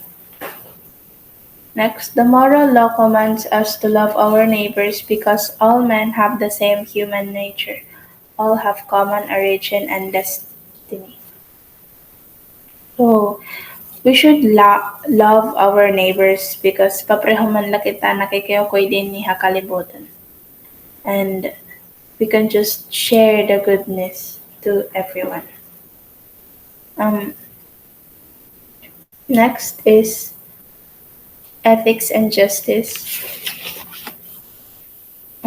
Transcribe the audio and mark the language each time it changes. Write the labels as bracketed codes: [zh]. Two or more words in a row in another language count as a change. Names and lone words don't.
[en] Next, the moral law commands us to love our neighbors because all men have the same human nature. All have common origin and destiny. So, we should love our neighbors because [war] papreho man la kita nakikiyokoy din ni hakalibutan. [en] And we can just share the goodness to everyone. Um, Next is ethics and justice.